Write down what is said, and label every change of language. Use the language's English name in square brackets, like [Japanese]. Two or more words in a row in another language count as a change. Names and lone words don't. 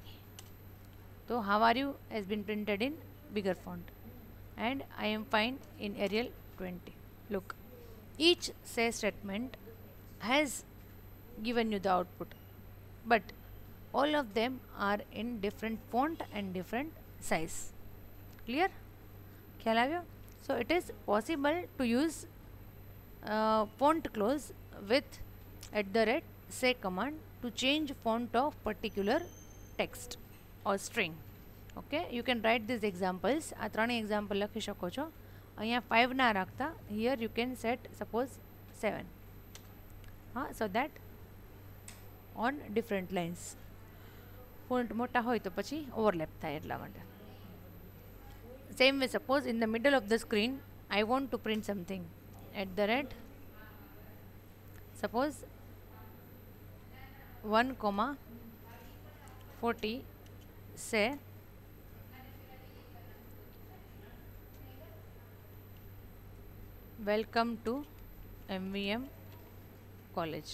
[English] So how are you has been printed in bigger font, and I am fine in Arial 20. Look, each say statement has given you the output, but all of them are in different font and different size. Clear? [Gujarati] ખ્યાલ આવ્યો? [English] So it is possible to use font close with @say command to change font of particular text or string. Okay, you can write these examples. [Gujarati] આ ત્રણે એક્ઝામ્પલ લખી શકો છો. અહીંયા 5 ના રાખતા, [English] here you can set suppose 7. So that on different lines. [Gujarati] ફોન્ટ મોટા હોય તો પછી ઓવરલેપ થાય એટલા માટે. [English] Same way, suppose in the middle of the screen I want to print something suppose 1,40 say welcome to MVM college.